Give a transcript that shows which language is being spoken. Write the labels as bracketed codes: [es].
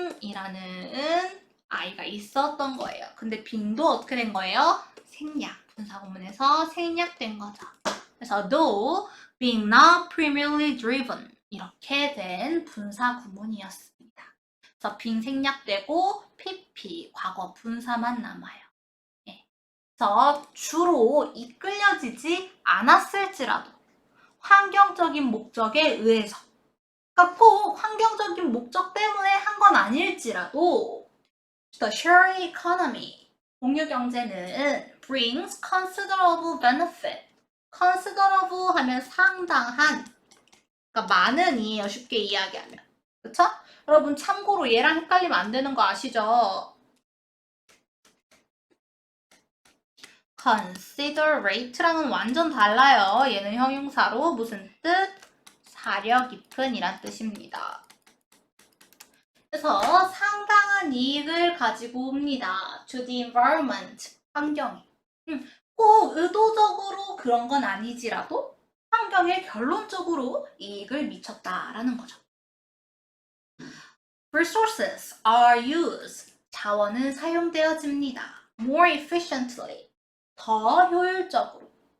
[ko] 빙이라는 아이가 있었던 거예요. 근데 빙도 어떻게 된 거예요? 생략. 분사구문에서 생략된 거죠. 그래서 [en] though being not primarily driven [ko] 이렇게 된 분사구문이었습니다. 그래서 빙 생략되고 pp 과거 분사만 남아요. 예. 그래서 주로 이끌려지지 않았을지라도 환경적인 목적에 의해서 그러니까 꼭 환경적인 목적 때문에 한 건 아닐지라도 [en] The sharing economy, [ko] 공유 경제는 [en] brings considerable benefit. [ko] considerable 하면 상당한, 그러니까 많은이에요. 쉽게 이야기하면. 그쵸? 여러분 참고로 얘랑 헷갈리면 안 되는 거 아시죠? considerate랑은 완전 달라요. 얘는 형용사로 무슨 뜻? 사려 깊은 이란 뜻입니다. 그래서 상당한 이익을 가지고 옵니다. [en] to the environment, 환경에. [ko] 꼭 의도적으로 그런 건 아니지라도 환경에 결론적으로 이익을 미쳤다라는 거죠. [en] Resources are used. [ko] 자원은 사용되어집니다. [en] More efficiently. [ko] 더 효율적으로.